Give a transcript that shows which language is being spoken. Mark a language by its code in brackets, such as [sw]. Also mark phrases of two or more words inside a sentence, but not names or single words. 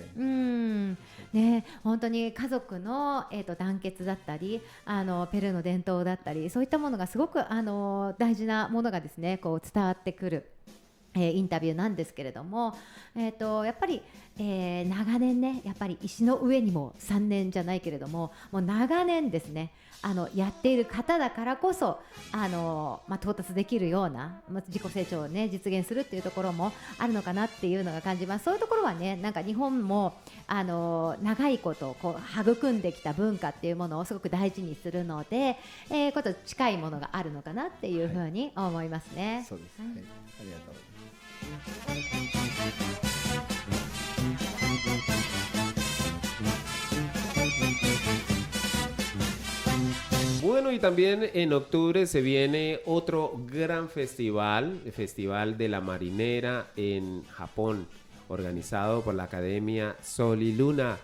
[ja] ね、本当に家族の、団結だったり、ペルーの伝統だったり、そういったものがすごく大事なものがですね、こう伝わってくるインタビューなんですけれども、やっぱり、長年ね、やっぱり石の上にも3年じゃないけれども、もう長年ですね、やっている方だからこそ到達できるような、自己成長をね実現するっていうところもあるのかなっていうのが感じます。そういうところはね、なんか日本も長いことこう育んできた文化っていうものをすごく大事にするので、こと近いものがあるのかなっていうふうに思いますね。そうです。はい。ありがとうございます。 [es] Bueno, y también en octubre se viene otro gran festival, el Festival de la Marinera en Japón, organizado por la Academia Sol y Luna.